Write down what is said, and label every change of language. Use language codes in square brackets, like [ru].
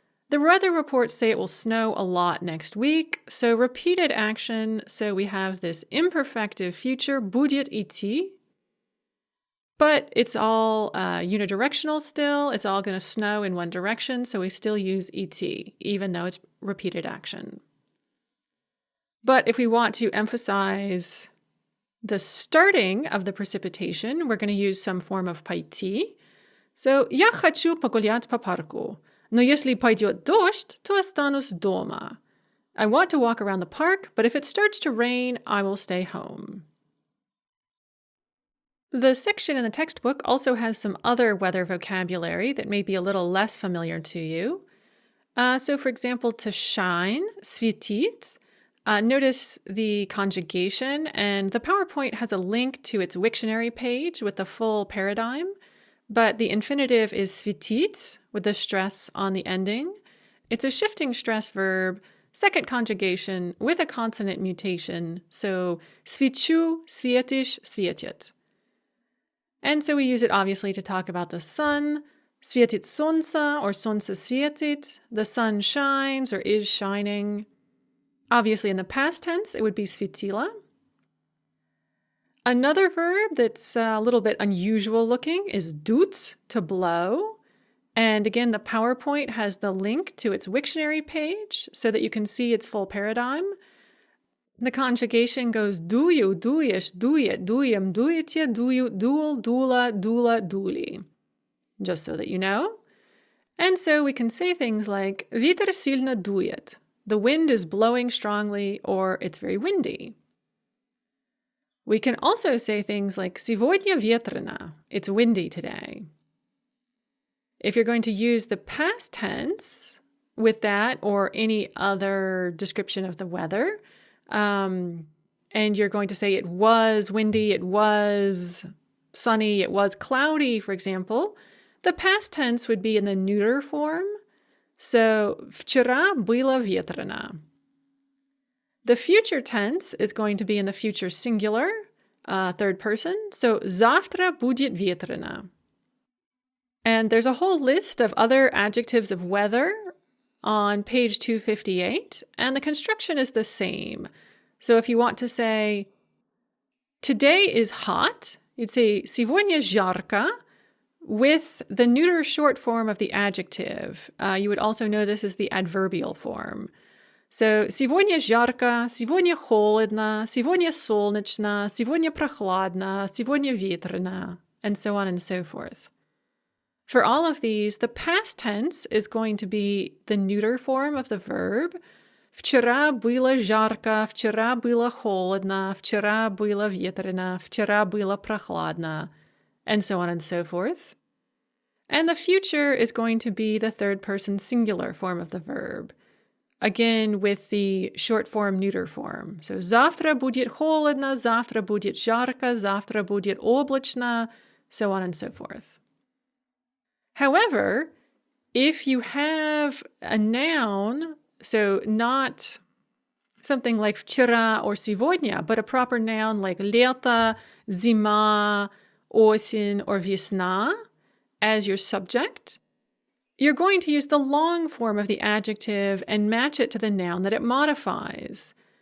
[en] The weather reports say it will snow a lot next week, so repeated action, so we have this imperfective future, будет идти, but it's all unidirectional still. It's all going to snow in one direction, so we still use идти, even though it's repeated action. But if we want to emphasize the starting of the precipitation, we're going to use some form of пойти. [ru] So, я хочу погулять по парку, но если пойдет дождь, то останусь дома. [en] I want to walk around the park, but if it starts to rain, I will stay home. The section in the textbook also has some other weather vocabulary that may be a little less familiar to you. So for example, to shine, светить. Notice the conjugation, and the PowerPoint has a link to its Wiktionary page with the full paradigm, but the infinitive is светить with the stress on the ending. It's a shifting stress verb, second conjugation with a consonant mutation, so [ru] свечу, светишь, светит. [en] And so we use it obviously to talk about the sun. [ru] Светит солнце or солнце светит. [en] The sun shines or is shining. Obviously in the past tense, it would be светило. Another verb that's a little bit unusual looking is дуть, to blow. And again, the PowerPoint has the link to its Wiktionary page so that you can see its full paradigm. The conjugation goes [ru] дую, дуешь, дует, дуем, дуете, дую, дул, дула, дула, дули. [en] Just so that you know. And so we can say things like [ru] ветер сильно дует. [en] The wind is blowing strongly, or it's very windy. We can also say things like [ru] сегодня ветрено. [en] It's windy today. If you're going to use the past tense with that or any other description of the weather, and you're going to say it was windy, it was sunny, it was cloudy, for example, the past tense would be in the neuter form. [ru] So, вчера было ветрено. [en] The future tense is going to be in the future singular, third person. [ru] So, завтра будет ветрено. [en] And there's a whole list of other adjectives of weather on page 258, and the construction is the same. So if you want to say, today is hot, you'd say [ru] сегодня жарко [en] with the neuter short form of the adjective. You would also know this as the adverbial form. [ru] So, сегодня жарко, сегодня холодно, сегодня солнечно, сегодня прохладно, сегодня ветрено, [en] and so on and so forth. For all of these, the past tense is going to be the neuter form of the verb. [ru] Вчера было жарко, вчера было холодно, вчера было ветрено, вчера было прохладно, [en] and so on and so forth. And the future is going to be the third person singular form of the verb. Again, with the short form neuter form. [ru] So, завтра будет холодно, завтра будет жарко, завтра будет облачно, [en] so on and so forth. However, if you have a noun, so not something like вчера or сегодня, but a proper noun like [ru] лето, зима, осень, [en] or весна as your subject, you're going to use the long form of the adjective and match it to the noun that it modifies.